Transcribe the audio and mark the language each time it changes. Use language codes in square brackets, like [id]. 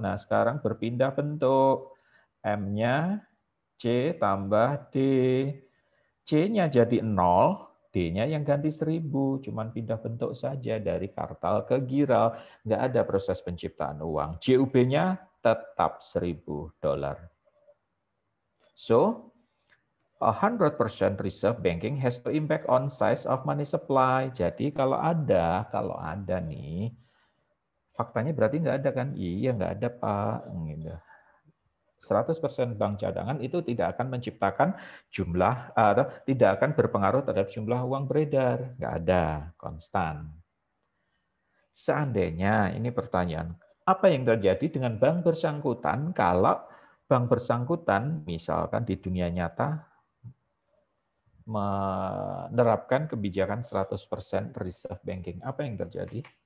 [id] Nah, sekarang berpindah bentuk. M-nya C tambah D. C-nya jadi 0, D-nya yang ganti 1.000. Cuman pindah bentuk saja dari kartal ke giral. Nggak ada proses penciptaan uang. CUB-nya tetap $1.000. [en] So, 100% reserve banking has to impact on size of money supply. [id] Jadi kalau ada nih, faktanya berarti nggak ada kan? Iya nggak ada Pak. Gitu. 100% bank cadangan itu tidak akan menciptakan jumlah atau tidak akan berpengaruh terhadap jumlah uang beredar. Nggak ada, konstan. Seandainya, ini pertanyaan, apa yang terjadi dengan bank bersangkutan kalau bank bersangkutan misalkan di dunia nyata menerapkan kebijakan 100% reserve banking? Apa yang terjadi?